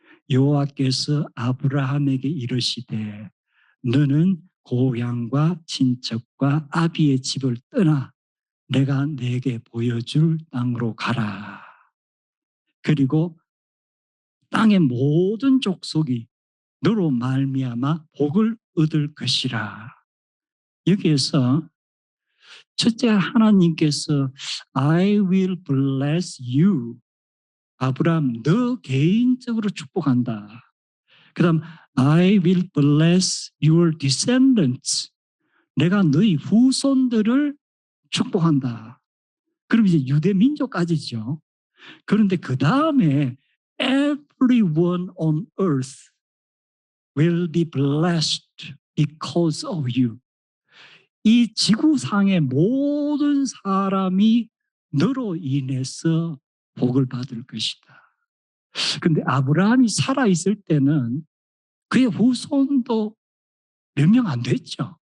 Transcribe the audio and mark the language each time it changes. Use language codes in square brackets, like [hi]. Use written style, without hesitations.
[ko] 여호와께서 아브라함에게 이르시되 너는 고향과 친척과 아비의 집을 떠나 내가 내게 보여줄 땅으로 가라. 그리고 땅의 모든 족속이 너로 말미암아 복을 얻을 것이라. 여기에서 첫째 하나님께서 [en] I will bless you. [ko] 아브라함 너 개인적으로 축복한다. 그 다음 [en] I will bless your descendants. [ko] 내가 너희 후손들을 축복한다. 그럼 이제 유대 민족까지죠. 그런데 그 다음에 [en] everyone on earth will be blessed because of you. [ko] 이 지구상의 모든 사람이 너로 인해서 복을 받을 것이다. 그런데 아브라함이 살아있을 때는 그의 후손도 몇 명 안 됐죠.